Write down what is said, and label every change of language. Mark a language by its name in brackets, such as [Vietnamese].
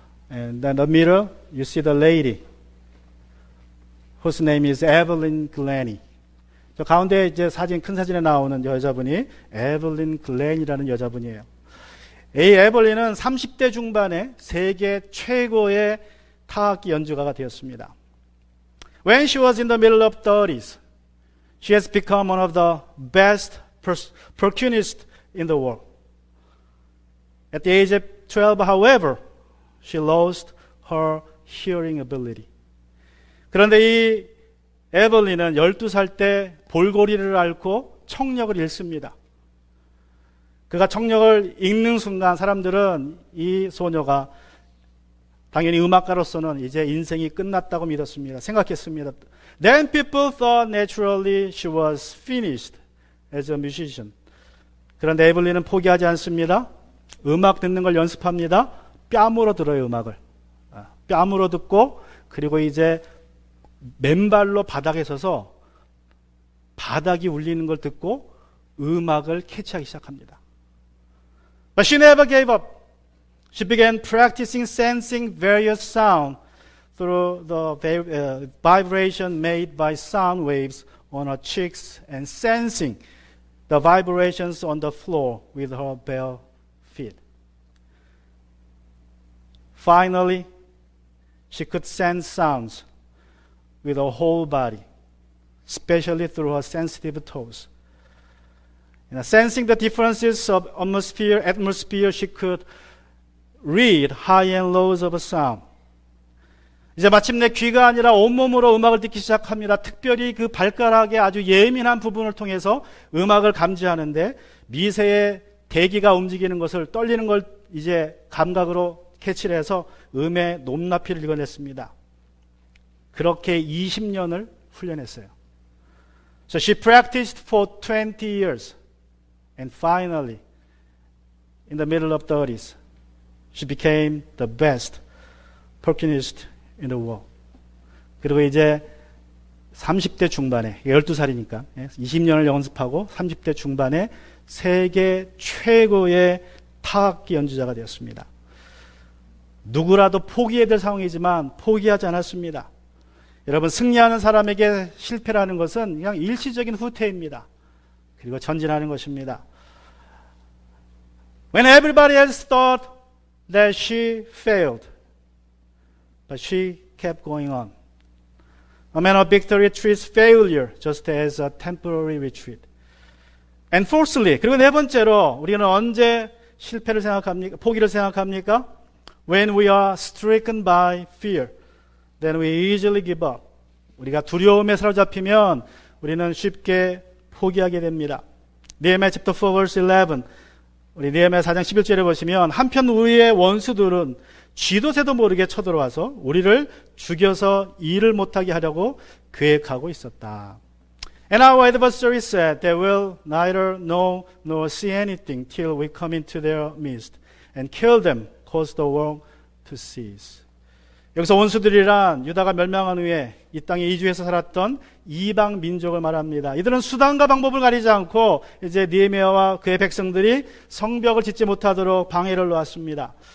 [English] And in the middle, you see the lady whose name is Evelyn Glennie. [Korean] 저 가운데 이제 큰 사진에 나오는 여자분이 에블린 글렌이라는 여자분이에요. 이 에블린은 30대 중반에 세계 최고의 타악기 연주가가 되었습니다. [English] When she was in the middle of 30s, she has become one of the best percussionists in the world. At the age of 12, however, she lost her hearing ability. [Korean] 그런데 이 에블린은 12살 때 볼고리를 앓고 청력을 잃습니다. 그가 청력을 잃는 순간 사람들은 이 소녀가 당연히 음악가로서는 이제 인생이 끝났다고 믿었습니다. 생각했습니다. [English] Then people thought naturally she was finished as a musician. [Korean] 그런데 에블린은 포기하지 않습니다. 음악 듣는 걸 연습합니다. 뺨으로 들어요, 음악을. 뺨으로 듣고 그리고 이제 맨발로 바닥에 서서 바닥이 울리는 걸 듣고 음악을 캐치하기 시작합니다. [English] But she never gave up. She began practicing sensing various sound through the vibration made by sound waves on her cheeks and sensing the vibrations on the floor with her bare feet. Finally, she could sense sounds with her whole body, especially through her sensitive toes. Sensing the differences of atmosphere, she could read high and lows of a sound. [Korean] 이제 마침내 귀가 아니라 온몸으로 음악을 듣기 시작합니다. 특별히 그 발가락의 아주 예민한 부분을 통해서 음악을 감지하는데 미세의 대기가 움직이는 것을 떨리는 걸 이제 감각으로 캐치를 해서 음의 높낮이를 읽어냈습니다. 그렇게 20년을 훈련했어요. [English] So she practiced for 20 years and finally in the middle of 30s she became the best percussionist in the world. [Korean] 그리고 이제 30대 중반에 12살이니까 20년을 연습하고 30대 중반에 세계 최고의 타악기 연주자가 되었습니다. 누구라도 포기해야 될 상황이지만 포기하지 않았습니다. 여러분, 승리하는 사람에게 실패라는 것은 그냥 일시적인 후퇴입니다. 그리고 전진하는 것입니다. [English] When everybody else thought that she failed, but she kept going on. A man of victory treats failure just as a temporary retreat. And fourthly, [Korean] 그리고 네 번째로 우리는 언제 실패를 생각합니까? 포기를 생각합니까? [English] When we are stricken by fear, then we easily give up. [Korean] 우리가 두려움에 사로잡히면 우리는 쉽게 포기하게 됩니다. [English] 느헤미야 chapter 4 verse 11. [Korean] 우리 느헤미야 4장 11절에 보시면 한편 우리의 원수들은 쥐도 새도 모르게 쳐들어와서 우리를 죽여서 일을 못하게 하려고 계획하고 있었다. [English] And our adversary said, they will neither know nor see anything till we come into their midst and kill them, cause the world to cease. [Korean] 여기서 원수들이란 유다가 멸망한 후에 이 땅에 이주해서 살았던 이방 민족을 말합니다. 이들은 수단과 방법을 가리지 않고 이제 느헤미야와 그의 백성들이 성벽을 짓지 못하도록 방해를 놓았습니다.